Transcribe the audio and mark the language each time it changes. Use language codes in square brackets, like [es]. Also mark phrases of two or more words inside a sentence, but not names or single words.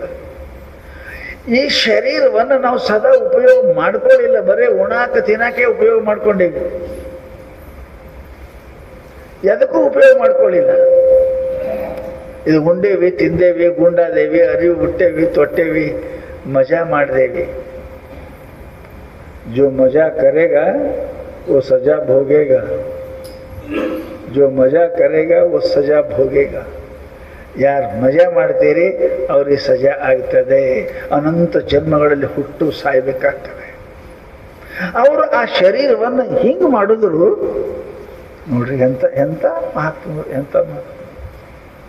[kn] ಈ ಶರೀರವನ್ನು ನಾವು ಸದಾ ಉಪಯೋಗ ಮಾಡ್ಕೊಳ್ಳಿಲ್ಲ, ಬರೀ ಉಣಾಕ ತಿನ್ನಾಕೆ ಉಪಯೋಗ ಮಾಡ್ಕೊಂಡೇವಿ, ಎದಕ್ಕೂ ಉಪಯೋಗ ಮಾಡ್ಕೊಳ್ಳಿಲ್ಲ. ಇದು ಉಂಡೇವಿ, ತಿಂದೇವಿ, ಗುಂಡಾದೇವಿ, ಅರಿವು ಬಿಟ್ಟೇವಿ, ತೊಟ್ಟೇವಿ, ಮಜಾ ಮಾಡಿದೇವಿ. [hi] जो मजा करेगा वो सजा भोगेगा, जो मजा करेगा वो सजा भोगेगा. [kn] ಯಾರು ಮಜಾ ಮಾಡ್ತೀರಿ ಅವ್ರಿಗೆ ಸಜಾ ಆಗ್ತದೆ. ಅನಂತ ಜನ್ಮಗಳಲ್ಲಿ ಹುಟ್ಟು ಸಾಯ್ಬೇಕಾಗ್ತದೆ. ಅವರು ಆ ಶರೀರವನ್ನು ಹಿಂಗೆ ಮಾಡಿದ್ರು ನೋಡ್ರಿ. ಎಂತ ಎಂತ ಮಹಾತ್ಮ, ಎಂತ ಮಾತು.